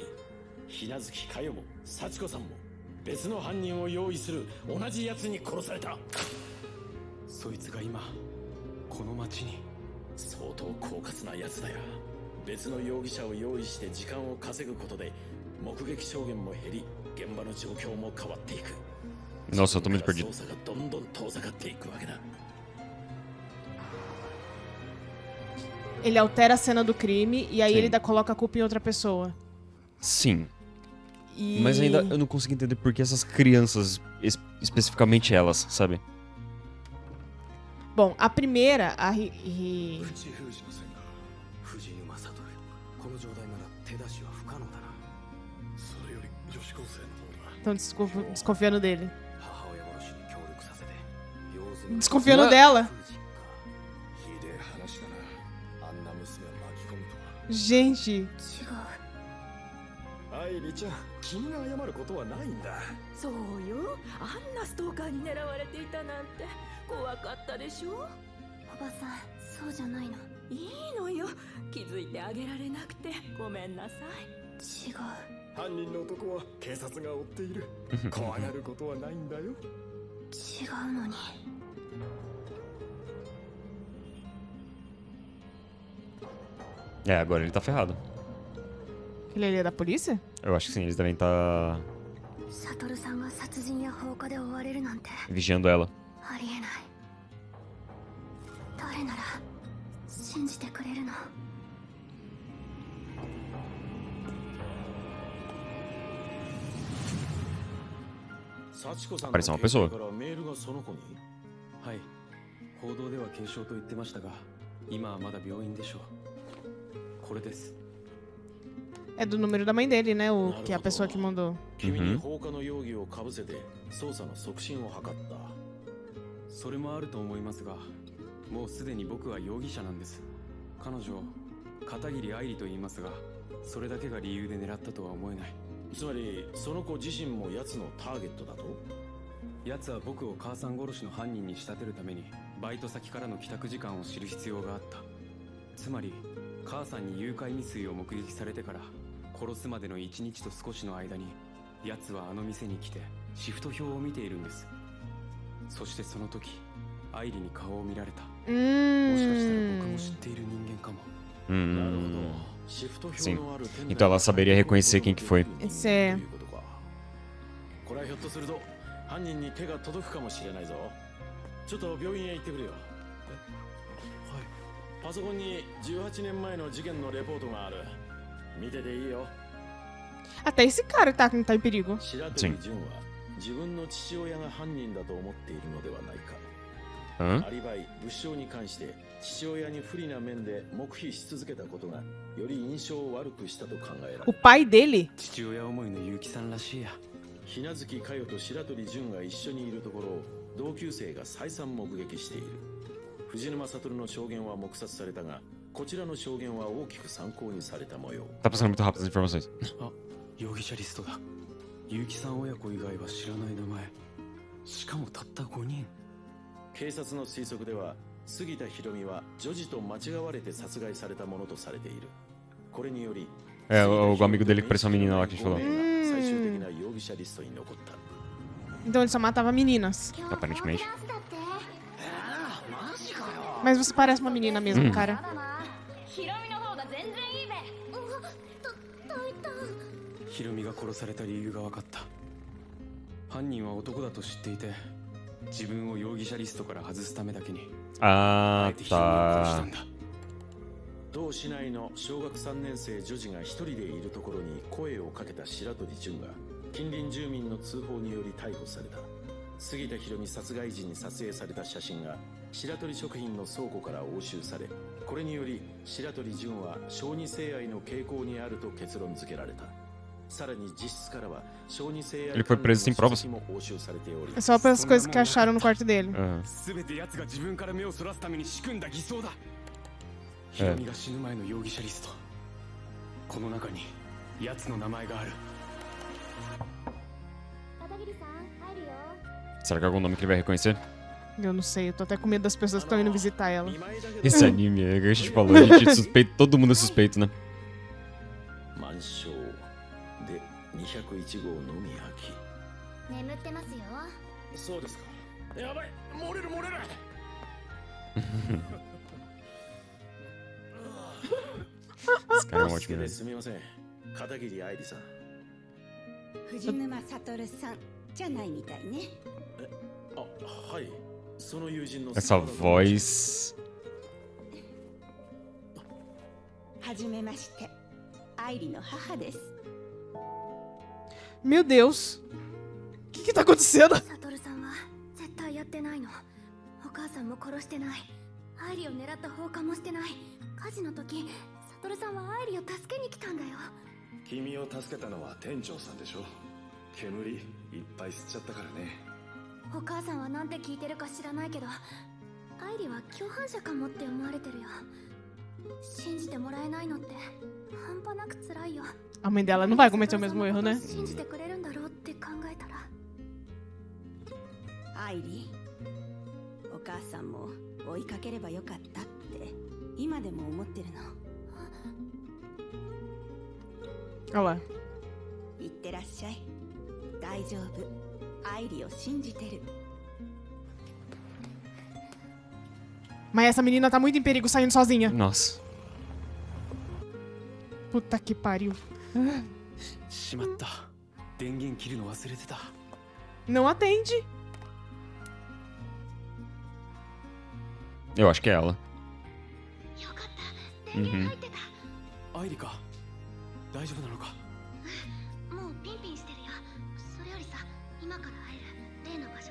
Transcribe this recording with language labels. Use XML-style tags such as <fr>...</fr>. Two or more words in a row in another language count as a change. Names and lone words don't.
<ja>ひなずきかよも幸子さんも別の犯人を用意する同じ奴に殺された。そいつが今この町に。相当狡猾な奴だよ。別の容疑者を用意して時間を稼ぐことで目撃証言も減り、現場の状況も変わっていく。</ja> <pt>Nossa, eu tô muito perdido.</pt> <ja>捜査がどんどん遠ざかっていくわけだ。</ja> <pt>Ele altera a cena do crime e aí Sim. ele coloca a culpa em outra pessoa. Sim. E... Mas ainda eu não consigo entender por que essas crianças, especificamente elas, sabe? Bom, a primeira, a</pt> <ja>藤井封じの線が藤沼悟。この状態なら手出しは不可能だな。それより女子高生の方が</ja> <pt>Estão desconfiando dele.</pt> <ja>母親殺しに協力させて用済み。</ja> <pt>Desconfiando dela.</pt> <ja>ひでえ話だな。あんな娘を巻き込むとは。</ja> <pt>Gente,</pt> <ja>愛理ちゃん、君が謝ることはないんだ。そうよ、あんなストーカーに狙われていたなんて怖かったでしょ。おばさん、そうじゃないの。いいのよ、気づいてあげられなくてごめんなさい。違う。犯人の男は警察が追っている。怖がることはないんだよ。違うのに。</ja> <pt>É, agora ele tá ferrado. ele é da polícia? Eu acho que sim, eles devem estar</pt> <ja>悟さんが殺人や放火で追われるなんて</ja> <pt>vigiando ela.</pt> <ja>ありえない。誰なら信じてくれるの？</ja> <pt>Parece uma pessoa.</pt> <ja>はい。報道では軽傷と言ってましたが、今はまだ病院でしょう。これです。</ja> <pt>É do número da mãe dele, né? O que é a pessoa que mandou.</pt> <ja>君に放火の容疑をかぶせて捜査の促進を図った。それもあると思いますが、もうすでに僕は容疑者なんです。彼女、片桐愛理と言いますが、それだけが理由で狙ったとは思えない。つまりその子自身も奴のターゲットだと？奴は僕を母さん殺しの犯人に仕立てるためにバイト先からの帰宅時間を知る必要があった。つまり母さんに誘拐未遂を目撃されてから殺すまでの1日と少しの間に奴はあの店に来てシフト表を見ているんです。そしてその時愛理に顔を見られた。もしかしたら僕も知っている人間かも。</ja> <pt>Sim. Então ela saberia reconhecer quem que foi. Esse é...</pt> <ja>これはひょっとすると犯人に手が届くかもしれないぞ。ちょっと病院へ行ってくれよ。はパソコンに18年前の事件のレポートがある。見てていいよ。</ja> <pt>Até esse cara tá em perigo.</pt> <ja>白鳥純は自分の父親が犯人だと思っているのではないか。 Hã? アリバイ、物証に関して父親に不利な面で黙秘し続けたことがより印象を悪くしたと考えられ</ja> <pt>O</pt> <ja>る。</ja> <pt>pai dele?</pt> <ja>父親思いの結城さんらしいや。ひなずきかよと白鳥純が一緒にいるところを同級生が再三目撃している。藤沼悟の証言は黙殺されたが、こちらの証言は大きく参考にされた模様。</ja> <pt>Tá passando muito rápido as informações.</pt> <ja>あ、容疑者リストだ。結城さん親子以外は知らない名前。しかもたった5人。警察の推測では、杉田博美は女児と間違われて殺害されたものとされている。これにより、</ja> <pt>É, o amigo dele que parecia uma menina lá que a gente falou.</pt> <ja>最終的な容疑者リストに残った。</ja> <pt>Então ele só matava meninas. Aparentemente. Mas você parece uma menina mesmo, cara.</pt> <ja>ヒロミの方が全然いいべ。ヒロミが殺された理由が分かった。犯人は男だと知っていて、自分を容疑者リストから外すためだけに、あ Ah, えてヒロミを殺したん</ja> <pt>tá.</pt> <ja>だ。同市内の小学3年生女児が一人でいるところに声をかけた白鳥純が近隣住民の通報により逮捕された。杉田博美殺害時に撮影された写真が白鳥食品の倉庫から押収され、これにより白鳥純は小児性愛の傾向にあると結論付けられた。さらに実質からは小児性愛</ja> <pt>Ele foi preso sem provas.</pt> <ja>も押収されており、</ja> <pt>É só pelas coisas que acharam no quarto dele. Aham.</pt> <ja>全て奴が自分から目をそらすために仕組んだ偽装だ。ヒロミが死ぬ前の容疑者リスト。この中に奴の名前がある。</ja> <pt>Será que é algum nome que ele vai reconhecer? Eu não sei, eu tô até com medo das pessoas que estão indo visitar ela. Esse anime, é o que a gente falou, a gente suspeita, todo mundo é suspeito, né?</pt> <ja>満床で201号のみ空き。眠ってますよ。そうですか。やばい、漏れる漏れる。</ja> <pt>Esse cara é um</pt> <ja>好</ja> <pt>ótimo</pt> <ja>きで</ja> <pt>mesmo.</pt> <ja>すみません。片桐愛理さん。藤沼悟さんじゃないみたいね。あ、はい。その友人の</ja> <pt>Essa voz.</pt> <ja>はじめまして。愛理の母です。</ja> <pt>Meu Deus. O que tá acontecendo?</pt> <ja>サトルさんは絶対やってないの。お母さんも殺してない。アイリを狙った放火もしてない。火事の時、サトルさんはアイリを助けに来たんだよ。君を助けたのは店長さんでしょ。煙いっぱい吸っちゃったからね。お母さんはなんて聞いてるか知らないけど、アイリは共犯者かもって思われてるよ。信じてもらえないのって半端なく辛いよ。</ja> <pt>A mãe dela não vai cometer o mesmo erro, né?</pt> <ja>信じてくれるんだろうって考えたら。愛理、お母さんも追いかければよかったって今でも思ってるの。</ja> <pt>Olha lá.</pt> <ja>いってらっしゃい。大丈夫。愛理を信じてる。</ja> <pt>Mas essa menina tá muito em perigo saindo sozinha. Nossa. Puta que pariu.</pt> <ja>しまった。電源切るの忘れてた。</ja> <pt>Não atende. Eu acho que é ela.</pt> <ja>よかった。電源入ってた。愛理か。大丈夫なのか。もうピンピンしてるよ。それよりさ、今から会える例の場所で。</ja>